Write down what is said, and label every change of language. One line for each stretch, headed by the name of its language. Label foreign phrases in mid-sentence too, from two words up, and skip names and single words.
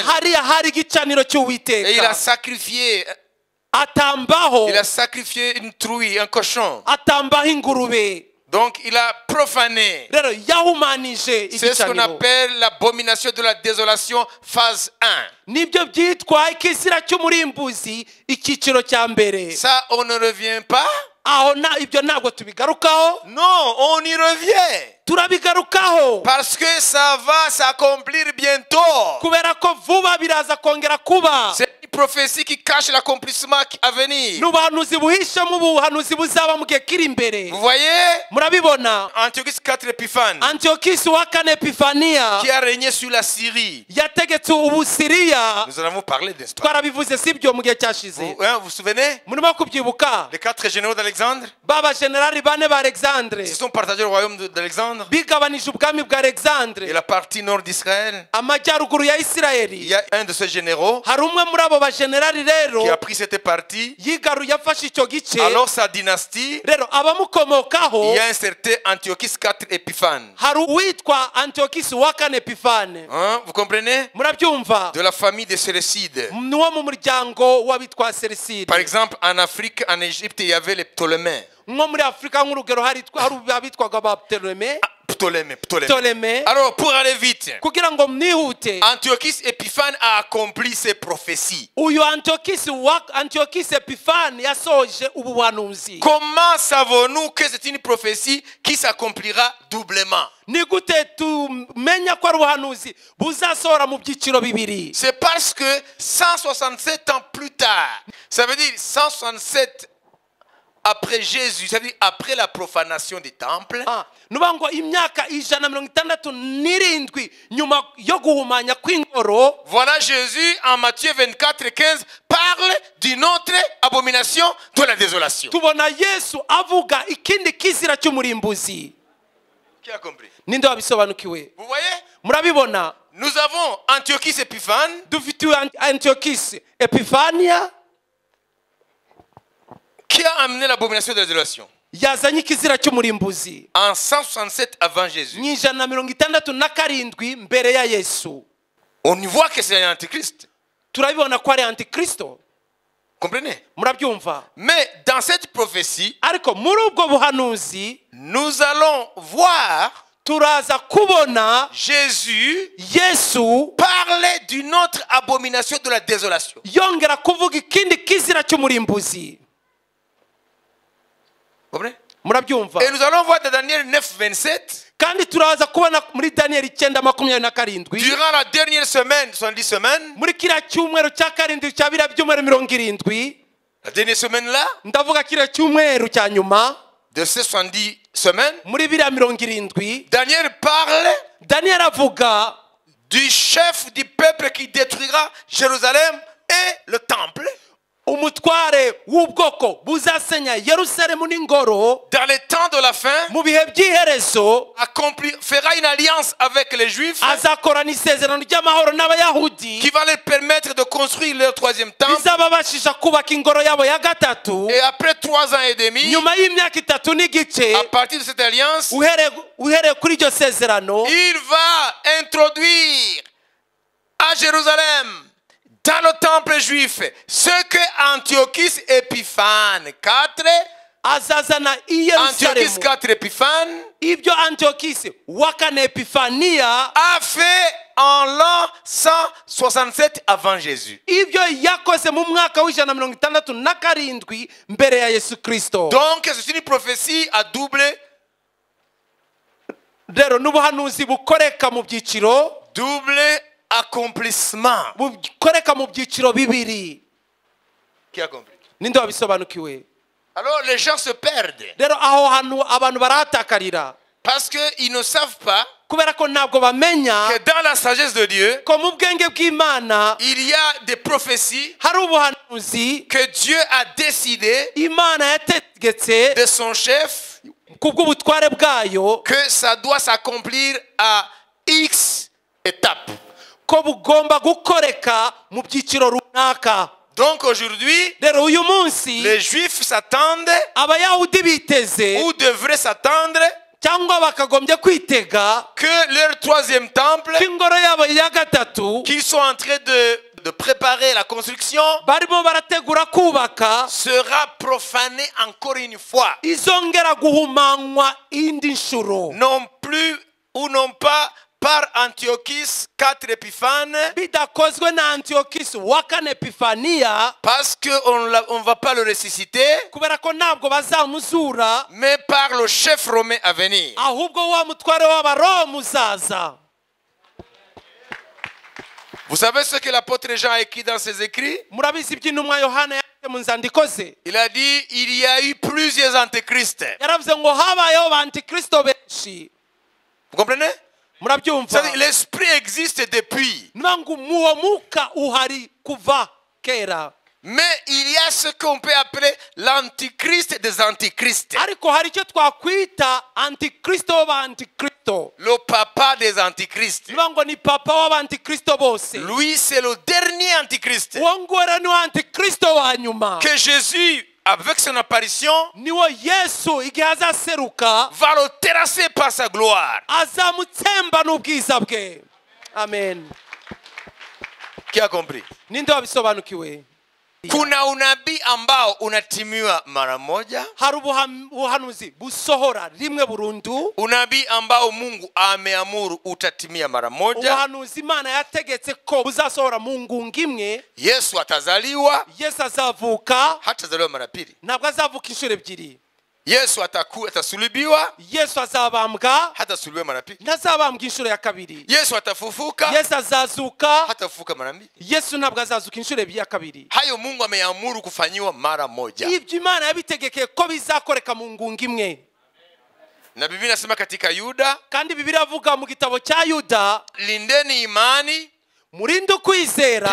Kinyarwanda: hariya hari igicaniro
French: Et il a
Kinyarwanda: cy'uwiteka,
French: sacrifié,
Kinyarwanda: atambaho
French: une trouille, un cochon.
Kinyarwanda: atambaho ingurube.
French: Donc il a profané.
Kinyarwanda: rero yahumanije
French: C'est ce qu'on
Kinyarwanda: igicaniro.
French: appelle l'abomination de la désolation, phase 1.
Kinyarwanda: nibyo byitwa ikizira cy'umurimbuzi icyiciro cya mbere.
French: Ça, on ne revient pas?
Kinyarwanda: aho ibyo ntabwo tubigarukaho,
French: Non, on y revient.
Kinyarwanda: turabigarukaho
French: Parce que ça va s'accomplir bientôt.
Kinyarwanda: kubera ko vuba biraza kongera kuba.
French: C'est une prophétie qui cache l'accomplissement à venir.
Kinyarwanda: n'ubuhanuzi buhishamo ubuhanuzi buzaba mu gihe kiri imbere.
French: Vous voyez?
Kinyarwanda: murabibona,
French: Antiochus IV Épiphane,
Kinyarwanda: antiyokisi wa kane epifaniya
French: qui a régné sur la Syrie.
Kinyarwanda: yategetse ubusiriya.
French: Nous en avons parlé d'histoire.
Kinyarwanda: twarabivuze sibyo mu gihe cyashize.
French: Vous vous souvenez?
Kinyarwanda: murimo kubyibuka?
French: Les 4 généraux d'Alexandre,
Kinyarwanda: baba generali bane ba alexandre
French: ils se sont partagés le royaume d'Alexandre
Kinyarwanda: bigabanije ubwami bwa alexandre,
French: et la partie nord d'Israël.
Kinyarwanda: amajyaruguru ya
French: Il
Kinyarwanda: isirayeli.
French: y a un de ces généraux
Kinyarwanda: hari umwe muri abo bajenerali rero
French: qui a pris cette partie.
Kinyarwanda: yafashe icyo gice.
French: Alors sa dynastie,
Kinyarwanda: rero abamukomokaho
French: il y a un certain Antiochus IV Épiphane.
Kinyarwanda: hari uwitwa antiyokisi wa kane epifane.
French: Hein, vous comprenez?
Kinyarwanda: murabyumva?
French: De la famille des Séleucides.
Kinyarwanda: niwo mu muryango w'abitwa seliside.
French: Par exemple, en Afrique, en Égypte, il y avait les Ptolémées.
Kinyarwanda: nko muri afurika nk'urugero hari abitwaga ba ptoleme.
French: Ptolémée. Alors, pour aller vite,
Kinyarwanda: kugira ngo mwihute,
French: Antiochus Épiphane a accompli ses prophéties.
Kinyarwanda: uyu antiyokisi epifani yasoje ubu buhanuzi.
French: Comment savons-nous que c'est une prophétie qui s'accomplira doublement?
Kinyarwanda: ni gute tumenya ko ari ubuhanuzi buzasohora mu byiciro bibiri?
French: C'est parce que 167 ans plus tard, ça veut dire 167 après Jésus, ça veut dire après la profanation du temple,
Kinyarwanda: nuba ngo imyaka 167 nyuma yo guhumanya kw'ingoro.
French: voilà Jésus en Matthieu 24:15 parle d'une autre abomination de la désolation.
Kinyarwanda: tubona yesu avuga ikindi kizira cy'umurimbuzi.
French: Qui a compris?
Kinyarwanda: ninde wabisobanukiwe?
French: Vous voyez?
Kinyarwanda: murabibona?
French: Nous avons Antiochus Épiphane
Kinyarwanda: dufitiwe antiyokisi epifaniya
French: qui a amené l'abomination de la désolation
Kinyarwanda: yazanye ikizira cy'umurimbuzi
French: en 167 avant Jésus.
Kinyarwanda: mu 167 mbere ya yesu.
French: On y voit que c'est un antichrist.
Kinyarwanda: turabibona ko ari antikristo.
French: Comprenez?
Kinyarwanda: murabyumva?
French: Mais dans cette prophétie,
Kinyarwanda: ariko muri ubwo buhanuzi
French: nous allons voir
Kinyarwanda: turaza kubona
French: Jésus
Kinyarwanda: yesu
French: parler d'une autre abomination de la désolation.
Kinyarwanda: yongera kuvuga ikindi kizira cy'umurimbuzi.
French: Comprenez?
Kinyarwanda: murabyumva?
French: Et nous allons voir dans Daniel 9:27,
Kinyarwanda: kandi turaza kubona muri daniyeli 9:27
French: durant la dernière semaine, 70 semaines,
Kinyarwanda: muri kiriya cyumweru cya karindwi cya biriya byumweru 70,
French: la dernière semaine là,
Kinyarwanda: ndavuga kiriya cyumweru cya nyuma
French: de ces 70 semaines,
Kinyarwanda: muri biriya 70,
French: Daniel parle
Kinyarwanda: daniyeli avuga
French: du chef du peuple qui détruira Jérusalem et le temple.
Kinyarwanda: umutware w'ubwoko buzasenya yerusalemu n'ingoro
French: Dans les temps de la fin,
Kinyarwanda: mu bihe by'iherezo,
French: fera une alliance avec les Juifs
Kinyarwanda: azakorana isezerano ry'amahoro n'abayahudi
French: qui va leur permettre de construire leur troisième temple.
Kinyarwanda: bizababashisha kubaka ingoro yabo ya gatatu.
French: Et après 3 ans et demi,
Kinyarwanda: nyuma y'imyaka 3 n'igice,
French: à partir de cette alliance,
Kinyarwanda: uhereye kuri iryo sezerano,
French: il va introduire à Jérusalem, dans le temple juif, ce que Antiochus Épiphane 4,
Kinyarwanda: azazana i Antiochus yerusalemu 4 Épiphane ibyo antiyokisi wa kane epifaniya
French: a fait en l'an 167 avant Jésus.
Kinyarwanda: ibyo yakoze mu mwaka w'167 mbere ya yesu kristo.
French: Donc c'est une prophétie à double
Kinyarwanda: rero n'ubuhanuzi bukoreka mu byiciro,
French: accomplissement.
Kinyarwanda: bukoreka mu byiciro bibiri.
French: Qui a compris?
Kinyarwanda: ninde wabisobanukiwe?
French: Alors les gens se perdent
Kinyarwanda: rero aho hantu abantu barahatakarira
French: parce qu'ils ne savent pas
Kinyarwanda: kubera ko ntabwo bamenya
French: que dans la sagesse de Dieu,
Kinyarwanda: ko mu bwenge bw'Imana
French: il y a des prophéties
Kinyarwanda: hari ubuhanuzi
French: que Dieu a décidé
Kinyarwanda: Imana yategetse
French: de son chef
Kinyarwanda: kubw'ubutware bwayo
French: que ça doit s'accomplir à X étapes.
Kinyarwanda: ko bugomba gukoreka mu byiciro runaka.
French: Donc aujourd'hui,
Kinyarwanda: rero uyu munsi
French: les Juifs s'attendent
Kinyarwanda: abayahudi biteze
French: ou devraient s'attendre
Kinyarwanda: cyangwa bakagombye kwitega
French: que leur troisième temple,
Kinyarwanda: ko ingoro yabo ya gatatu
French: qu'ils sont en train de préparer la construction,
Kinyarwanda: barimo barategura kubaka
French: sera profané encore une fois.
Kinyarwanda: izongera guhumanywa indi nshuro,
French: Non plus ou non pas par Antiochus IV Épiphane,
Kinyarwanda: bidakozwe na Antiochus wa kane Epifaniya,
French: parce qu'on ne va pas le ressusciter,
Kinyarwanda: kubera ko ntabwo bazamuzura,
French: mais par le chef romain à venir.
Kinyarwanda: ahubwo wa mutware w'abaroma uzaza.
French: Vous savez ce que l'apôtre Jean a écrit dans ses écrits?
Kinyarwanda: Murabizi iby'intumwa Yohana yanditse mu nzandiko ze,
French: Il a dit, il y a eu plusieurs antéchrists.
Kinyarwanda: yaravuze ngo habayeho abantikristo benshi.
French: Vous comprenez?
Kinyarwanda: Murabyumva?
French: C'est-à-dire, l'esprit existe depuis.
Kinyarwanda: niba ngo uwo mwuka uhari kuva kera,
French: Mais il y a ce qu'on peut appeler l'antichrist des antichrists.
Kinyarwanda: ariko hari icyo twakwita antikristo w'abantikristo.
French: Le papa des antichrists.
Kinyarwanda: niba ngo ni papa w'abantikristo bose,
French: Lui, c'est le dernier antichrist.
Kinyarwanda: uwo ngwera niwe antikristo wa nyuma.
French: Que Jésus, avec son apparition,
Kinyarwanda: niwo Yesu igihe azaseruka
French: va le terrasser par sa gloire.
Kinyarwanda: azamutsemba n'ubwiza bwe.
French: Amen. Qui a compris?
Kinyarwanda: Ninde wabisobanukiwe?
Swahili: Kuna unabii ambao unatimiwa mara moja.
Kinyarwanda: hari ubuhanuzi busohora rimwe burundu,
Swahili: Unabii ambao Mungu ameamuru utatimia mara moja.
Kinyarwanda: ubuhanuzi Imana yategetse ko buzasohora mu ngunga imwe.
Swahili: Yesu atazaliwa,
Kinyarwanda: Yesu azavuka,
Swahili: hatazaliwa mara pili.
Kinyarwanda: ntabwo azavuka inshuro ebyiri.
Swahili: Yesu atasulubiwa,
Kinyarwanda: Yesu azabambwa,
Swahili: hatasulubiwa mara pili.
Kinyarwanda: ntazabambwa inshuro ya kabiri.
Swahili: Yesu atafufuka,
Kinyarwanda: Yesu azazuka,
Swahili: hatafufuka mara mbili.
Kinyarwanda: Yesu ntabwo azazuka inshuro ebyiri ya kabiri.
Swahili: Hayo Mungu ameamuru kufanyiwa mara moja.
Kinyarwanda: ibyo Imana yabitegekeye ko bizakoreka mu ngunga imwe.
Swahili: Na Biblia inasema katika Yuda,
Kinyarwanda: kandi Bibiliya avuga mu gitabo cya Yuda,
Swahili: lindeni imani,
Kinyarwanda: murinde ukwizera,